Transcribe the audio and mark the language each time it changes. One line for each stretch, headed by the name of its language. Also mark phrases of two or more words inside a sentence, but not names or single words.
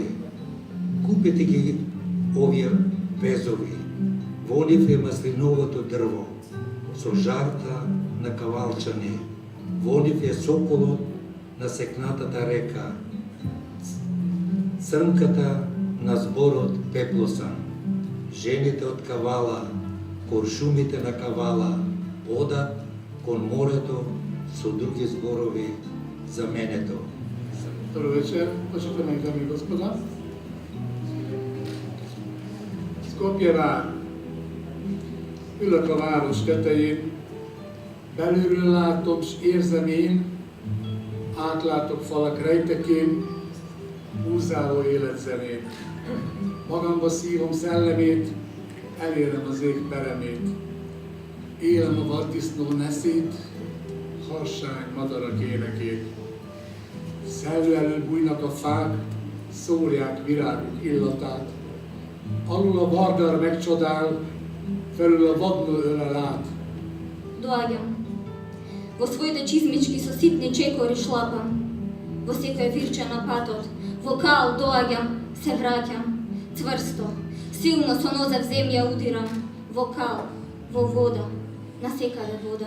Macedonian: Купете ги овие везови, во нив е маслиновото дрво, со жарта на кавалчане, во нив е соколот на секнатата река, црнката на зборот пеплосан, жените од кавала, куршумите на кавала, одат кон морето со други зборови за менето. Добро вечер, почитаме дами и господа.
Hungarian: Skopje vár. Ülök a város tetején, belülről látom, s érzem én, átlátok falak rejtekén, húzáló életzenét. Magamba szívom szellemét, elérem az ég peremét. Élem a vaddisznó neszét, harsány madarak énekét. Szellő elől bújnak a fák, szórják viráguk illatát. Alul a vardar megcsodál, felül a vadnő ölel át.
Macedonian: Доаѓам. Во своите чизмички со ситни чекори шлапам. Во секој вирче на патот, во кал доаѓам, се враќам. Цврсто, силно со нозе в земја удирам. Во кал, во вода, на секаде вода.